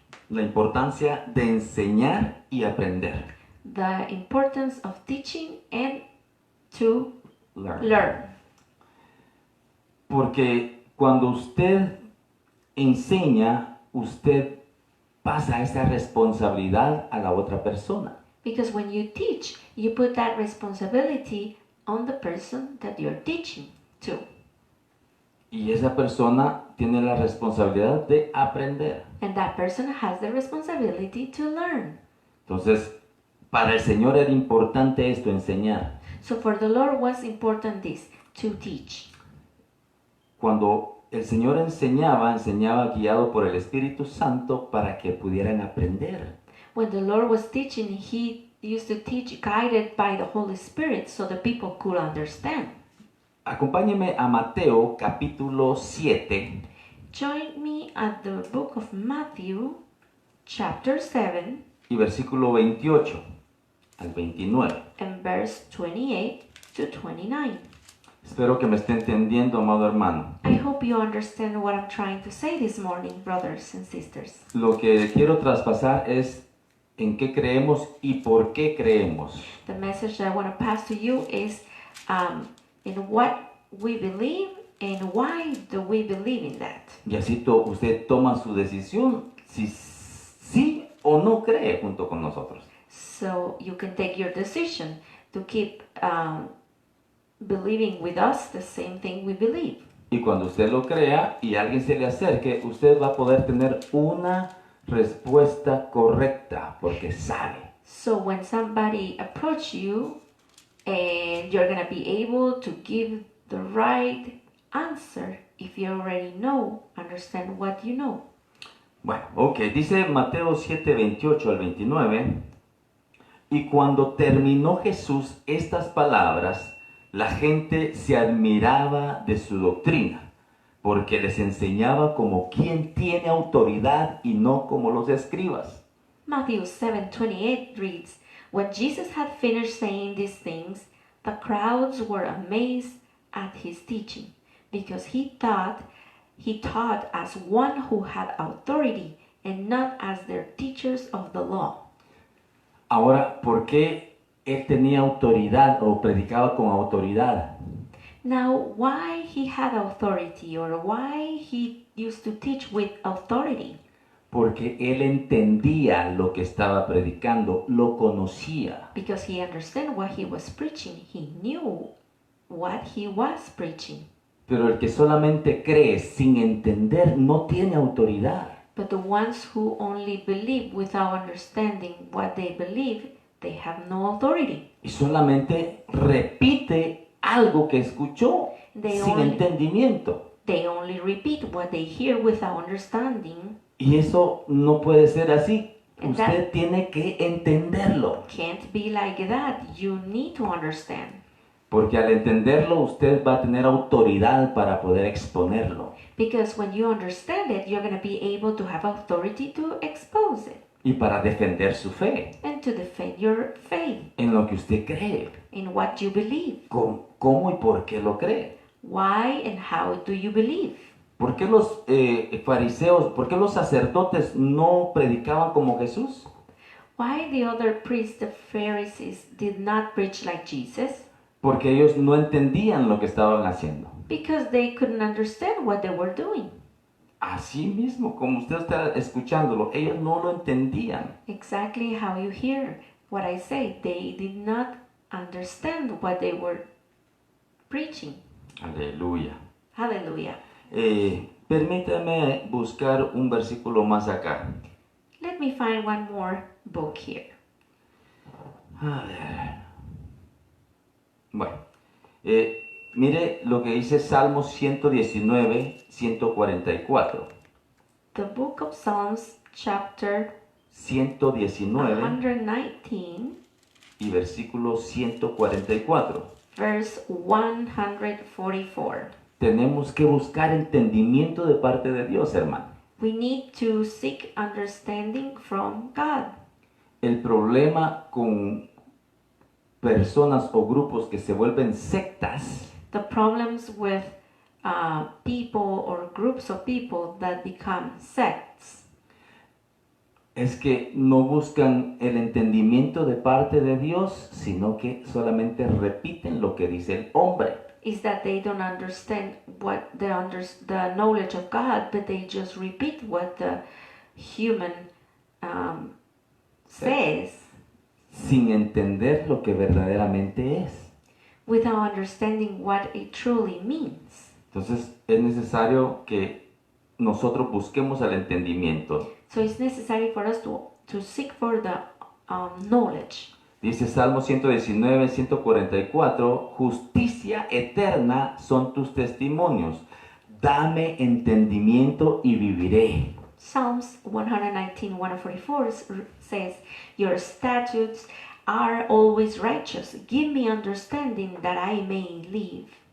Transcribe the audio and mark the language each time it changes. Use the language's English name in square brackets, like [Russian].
[Spanish] La importancia de enseñar y aprender. [English] The importance of teaching and to learn. [Spanish] Porque cuando usted enseña, usted pasa esa responsabilidad a la otra persona. [English] Because when you teach, you put that responsibility on the person that you're teaching to. [Spanish] Y esa persona tiene la responsabilidad de aprender. [English] And that person has the responsibility to learn. [Spanish] Entonces, para el Señor era importante esto, enseñar. [English] So for the Lord was important this, to teach. [Spanish] Cuando el Señor enseñaba guiado por el Espíritu Santo para que pudieran aprender. [English] When the Lord was teaching, he used to teach guided by the Holy Spirit so the people could understand. [Spanish] Acompáñeme a Mateo capítulo 7 [English] Join me at the book of Matthew, chapter 7, [Spanish] y versículo 28 al 29. [English] and verse 28 to 29. [Spanish] Espero que me esté entendiendo, amado hermano. [English] I hope you understand what I'm trying to say this morning, brothers and sisters. [Spanish] Lo que quiero traspasar es en qué creemos y por qué creemos. [English] The message that I want to pass to you is in what we believe and why do we believe in that. [Spanish] Y así usted toma su decisión si sí o no cree junto con nosotros. [English] So you can take your decision to keep believing with us the same thing we believe. [Spanish] Y cuando usted lo crea y alguien se le acerque, usted va a poder tener una respuesta correcta porque sabe. [English] So when somebody approach you and you're going to be able to give the right answer if you already understand what you know. [Spanish] Bueno, ok, dice Mateo 7, 28 al 29. Y cuando terminó Jesús estas palabras, la gente se admiraba de su doctrina, porque les enseñaba como quien tiene autoridad y no como los escribas. [English] Matthew 7:28 reads, When Jesus had finished saying these things, the crowds were amazed at his teaching, because he taught as one who had authority and not as their teachers of the law. [Spanish] Ahora, ¿por qué él tenía autoridad o predicaba con autoridad? [English] Now, why he had authority or why he used to teach with authority? [Spanish] Porque él entendía lo que estaba predicando, lo conocía. [English] Because he understood what he was preaching. He knew what he was preaching. [Spanish] Pero el que solamente cree sin entender no tiene autoridad. [English] But the ones who only believe without understanding what they believe, they have no authority. [Spanish] Y solamente repite algo que escuchó sin entendimiento. [English] They only repeat what they hear without understanding. [Spanish] Y eso no puede ser así. [English] And [Spanish] Usted tiene que entenderlo. [English] Can't be like that. You need to understand. [Spanish] Porque al entenderlo usted va a tener autoridad para poder exponerlo. [English] Because when you understand it, you're going to be able to have authority to expose it. [Spanish] Y para defender su fe. [English] And to defend your faith. [Spanish] En lo que usted cree. [English] In what you believe. [Spanish] ¿Cómo y por qué lo cree? [English] Why and how do you believe? [Spanish] ¿Por qué los fariseos, por qué los sacerdotes no predicaban como Jesús? [English] Why the other priests, the Pharisees, did not preach like Jesus? [Spanish] Porque ellos no entendían lo que estaban haciendo. [English] Because they couldn't understand what they were doing. [Spanish] Así mismo, como usted está escuchándolo, ellos no lo entendían. [English] Exactly how you hear what I say. They did not understand what they were preaching. [Spanish] Aleluya. [English] Hallelujah. [Spanish] Permítame buscar un versículo más acá. [English] Let me find one more book here. [Spanish] A ver. Bueno, mire lo que dice Salmos 119, 144. [English] The book of Psalms, chapter 119 119, [Spanish] y versículo 144. [English] verse 144. [Spanish] Tenemos que buscar entendimiento de parte de Dios, hermano. [English] We need to seek understanding from God. [Spanish] El problema con personas o grupos que se vuelven sectas [English] The problems with people or groups of people that become sects [Spanish] es que no buscan el entendimiento de parte de Dios, sino que solamente repiten lo que dice el hombre. [English] is that they don't understand what the knowledge of God, but they just repeat what the human says [Spanish] Sin entender lo que verdaderamente es. [English] without understanding what it truly means. [Spanish] Entonces es necesario que nosotros busquemos el entendimiento. [English] So it's necessary for us to seek for the knowledge. [Spanish] Dice Salmo 119, 144, justicia eterna son tus testimonios. Dame entendimiento y viviré. [English] Psalms 119, 144 says, Your statutes are always righteous. Give me understanding that I may live.